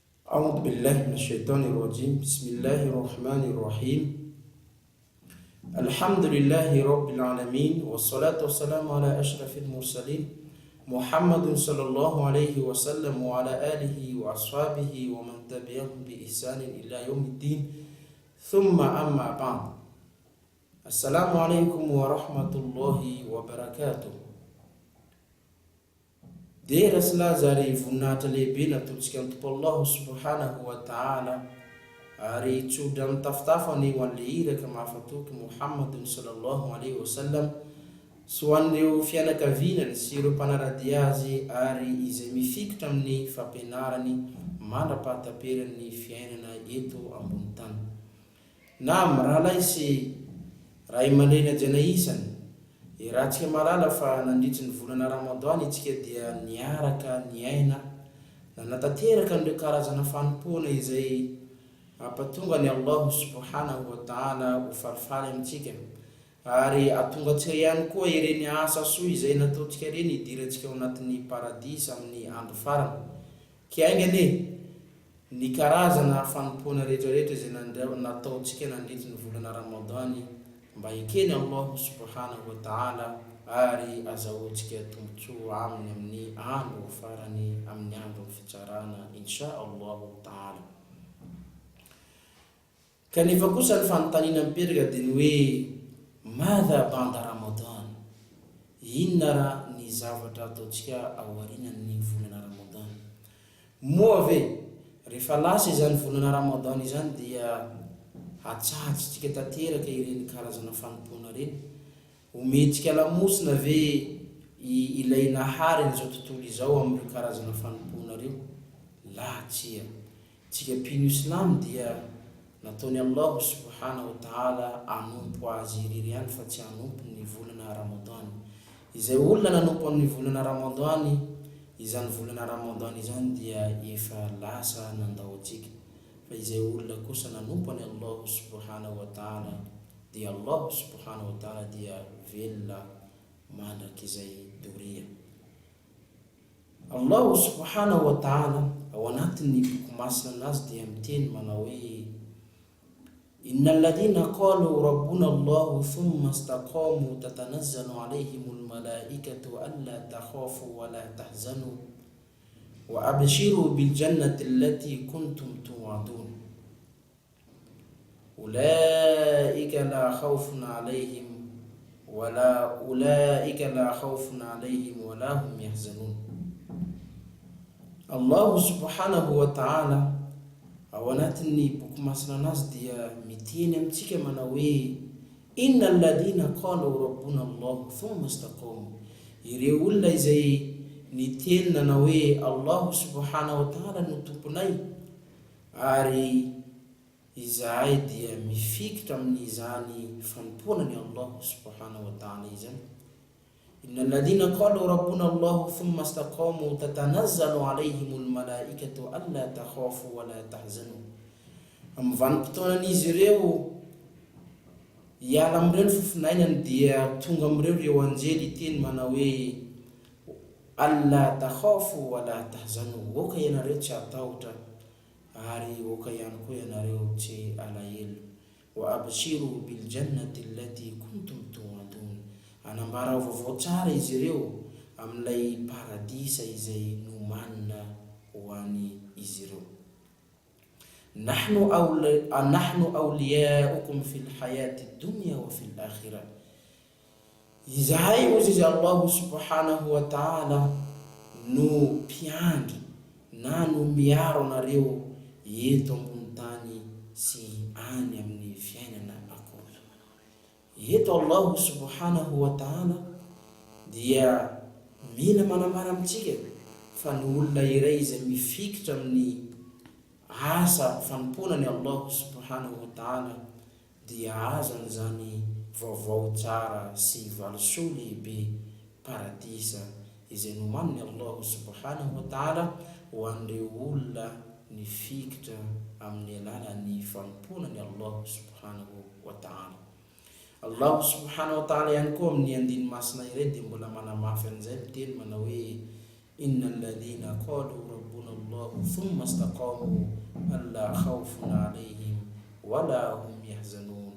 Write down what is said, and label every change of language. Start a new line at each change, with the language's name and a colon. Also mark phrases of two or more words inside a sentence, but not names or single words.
Arabic: أعوذ بالله من الشيطان الرجيم بسم الله الرحمن الرحيم الحمد لله رب العالمين والصلاة والسلام على أشرف المرسلين محمد صلى الله عليه وسلم وعلى آله وأصحابه ومن تبعهم بإحسان إلى يوم الدين ثم أما بعد السلام عليكم ورحمة الله وبركاته.
Malagasy: Dera sila zary voninahitra lehibe natolotsika amin'ny tompo
Arabic: الله سبحانه وتعالى
Malagasy: ary tsodra amin'ny tafitafany ho an'le iraka mahafatoky
Arabic: محمد صلى الله عليه وسلم
Malagasy: sy ho an'ireo fianakavinany sy ireo mpanaradia azy ary izay mifikitra amin'ny fampianarany mandra-pahataperan'ny fiainana eto ambony tany. Naam, rahalay sy ray aman-dreny ajanaisany raha tsika malala fa nandritry ny volana Ramadan itsika dia niaraka niaina na natateraka an'ireo karazana fanompoana izay apatonga ny
Arabic: الله سبحانه وتعالى
Malagasy: ho falifaly amintsika ary atonga tsika ihany koa ireny asa soa izay nataontsika ireny idirantsika ao anatin'ny paradisa amin'ny andro farany. Kiaingany ny karazana fanompoana rehetrarehetra izay nataontsika nandritry ny volana Ramadan mba ekeny
Arabic: الله سبحانه وتعالى
Malagasy: ary azahoantsika tombotsoa aminy amin'ny andro farany amin'ny andro fitsarana
Arabic: إن شاء الله تعالى.
Malagasy: Kanefa kosa ny fanontaniana mipetraka dia ny hoe
Arabic: ماذا بعد رمضان,
Malagasy: inona ny zavatra ataontsika aorianan'ny volana Ramadan. Moa ve rehefa lasa izany volana Ramadan izany dia hatsatsitsika tanteraka ireny karazana fanompoana reny, ometsika lamosina ve ilay nahary n'izao tontolo izao amin'ny karazana fanompoana reo? La tsia, tsika mpino Islam dia nataony
Arabic: الله سبحانه وتعالى
Malagasy: anompo azy irery ihany fa tsy anompo ny volana Ramadan. Izay olona nanompo amin'ny volana Ramadan, izany volana Ramadan izany dia efa lasa nandao atsika. Fa izay olona kosa nanompo any
Arabic: الله سبحانه وتعالى
Malagasy: dia
Arabic: الله سبحانه وتعالى
Malagasy: dia velona mandraka izay doria.
Arabic: الله سبحانه وتعالى
Malagasy: ao anatin'ny boky masina anazy dia miteny manao hoe
Arabic: إن الذين قالوا ربنا الله ثم استقاموا تتنزل عليهم الملائكة ألا تخافوا ولا تحزنوا وأبشروا بالجنة التي كنتم توعدون أولئك لا خوف عليهم ولا هم يحزنون. الله سبحانه وتعالى
Malagasy: ao anatin'ny boky masina anazy dia miteny amintsika manao hoe
Arabic: إن الذين قالوا ربنا الله ثم استقاموا,
Malagasy: ireo olona izay niteny nanao hoe
Arabic: الله سبحانه وتعالى
Malagasy: no tomponay ary izahay dia mifikitra amin'izany fanompoanany
Arabic: الله سبحانه وتعالى
Malagasy: izany.
Arabic: إن الذين قالوا ربنا الله ثم استقاموا تتنزل عليهم الملائكة ألا تخافوا ولا تحزنوا.
Malagasy: Amin'ny vanim-potoanan'izy ireo hiala amin'ireo ny fofinainany dia tonga amin'ireo ireo anjely iteny manao hoe
Arabic: ألا تخافوا ولا تحزنوا,
Malagasy: oka ianareo tsy atahotra ary oka ihany koa ianareo tsy alahelo.
Arabic: وأبشروا بالجنة التي كنتم توعدون,
Malagasy: anambara vaovao tsara izy ireo amin'ilay paradisa izay nomanina ho an'ny izy ireo.
Arabic: نحن أولياؤكم في الحياة الدنيا وفي الآخرة,
Malagasy: izahay ozy izy
Arabic: الله سبحانه وتعالى
Malagasy: no mpiandry na no miaro anareo eto ambony tany sy any amin'ny fiainana akory. Eto
Arabic: الله سبحانه وتعالى
Malagasy: dia mila manamara amintsika fa ny olona iray izay mifikitra amin'ny asa fanompoanany
Arabic: الله سبحانه وتعالى
Malagasy: dia azany zany vaovao tsara sy valosoa lehibe paradisa izay nomaniny
Arabic: الله سبحانه وتعالى
Malagasy: ho an'ireo olona nifikitra amin'ny alalan'ny fanompoanany
Arabic: الله سبحانه وتعالى. الله سبحانه وتعالى
Malagasy: ihany koa amin'ny andiny masina iray dia mbola manamafy an'izay miteny manao hoe
Arabic: إن الذين قالوا ربنا الله ثم استقاموا لا خوف عليهم ولا هم يحزنون.